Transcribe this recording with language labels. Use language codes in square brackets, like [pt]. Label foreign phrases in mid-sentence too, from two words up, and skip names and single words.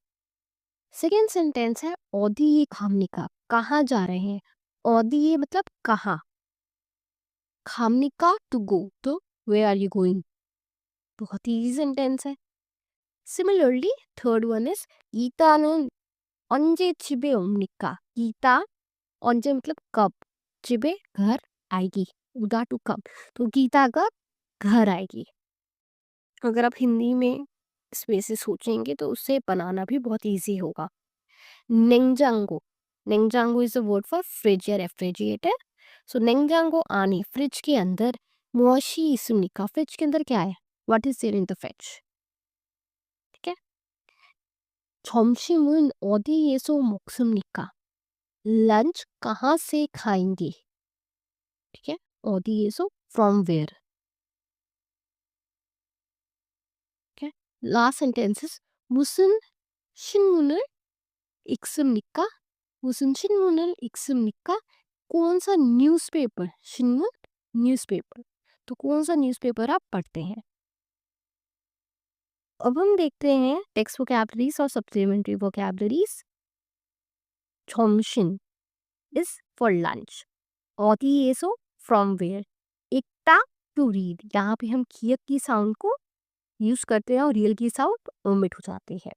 [en] second sentence [hi] है, [ko] 어디에 갑니까, [hi] कहाँ जा रहे हैं, [ko] 어디에 [hi] मतलब कहाँ, खामनिका [en] to go, [hi] तो [en] where are you going, [hi] बहुत [en] easy sentence [hi] है। [en] similarly third one is, [ko] गीता는 언제 집에 옵니까, [hi] गीता, 언제 मतलब कब, 집에 घर आएगी, उदा टू कब, तो गीता कब घर आएगी। अगर आप हिंदी में इस वे से सोचेंगे तो उससे बनाना भी बहुत इजी होगा। [en] नेंजांगो, नेंजांगो is a word for fridge या रेफ्रिजरेटर। [hi] सो [ko] 냉장고 안에, [hi] फ्रिज के अंदर, [ko] 무엇이 있습니까, [hi] फ्रिज के अंदर क्या है, [en] what is there in the fridge, ठीक है। [ko] 점심은 어디에서 먹습니까, [hi] लंच कहाँ से खाएंगे, ठीक है, 어디에서 [en] from where, [hi] ठीक है। [en] last sentences, [ko] 무슨 신문을 읽습니까, 무슨 신문을 읽습니까, [hi] कौन सा न्यूज़पेपर, 신문 न्यूज़पेपर, तो कौन सा न्यूज़पेपर आप पढ़ते हैं। अब हम देखते हैं [en] text vocabularies [hi] और [en] supplementary vocabularies. [hi] 점심 [en] is for lunch, [hi] 어디에서 [en] from where, [hi] एकता [en] to read, [hi] यहाँ पे हम कियत की साउंड को यूज करते हैं और रियल की साउंड ओमिट हो जाती है।